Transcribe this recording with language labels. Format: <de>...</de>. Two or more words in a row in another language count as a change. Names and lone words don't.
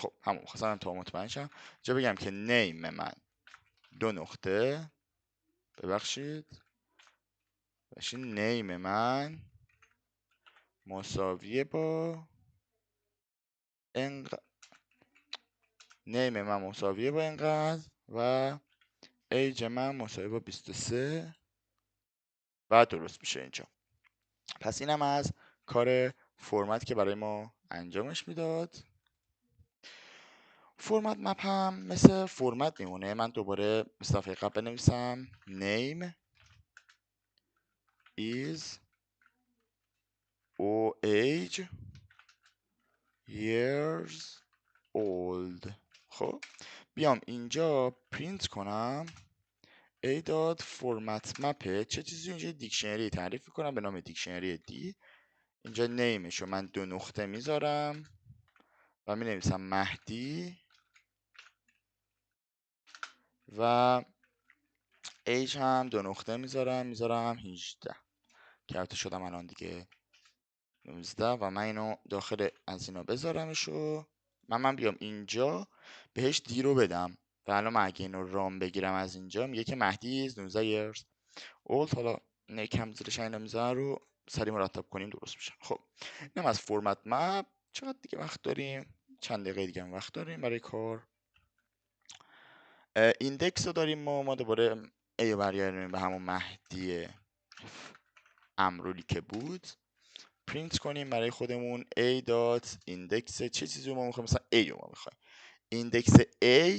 <fa>خب همون خواستم تا مطمئن شم اینجا بگم که name من 2 نقطه ببخشید name من مساویه با name من مساویه با اینقدر و ایج من مساویه با 23 و درست میشه اینجا. پس اینم از کار فرمت که برای ما انجامش میداد.</fa> <en>format map</en> <fa>هم مثل فرمت میمونه. من دوباره مثل دفعه قبل بنویسم</fa> <en>name is or age years old.</en> <fa>خب بیام اینجا پرینت کنم</fa> <en>A dot format map</en> <fa>چه چیزی اینجا دیکشنری تعریف میکنم به نام دیکشنری دی. اینجا نیمشو من 2 نقطه میذارم و می نویسم مهدی و ایج هم 2 نقطه میذارم 18 که البته شدم الان دیگه 19 و من اینو داخل از اینا بذارمشو. من بیام اینجا بهش دی رو بدم و الان من اگه اینو رام بگیرم از اینجا میگه که مهدی 19</fa> <en>years old.</en> <fa>حالا کم زیرش اینا میذارم رو سریع مرتب کنیم درست میشه. خب اینم از</fa> <en>format map.</en> <fa>چقدر دیگه وقت داریم؟ چند دقیقه دیگه هم وقت داریم برای کار. ایندکس رو داریم ما دوباره ای برگردیم به همون مهدی امرولی که بود پرینت کنیم برای خودمون</fa> <en>a dot index</en> <fa>چه چیزی رو ما میخوایم، مثلا a رو ما میخوایم ایندکس a.</fa>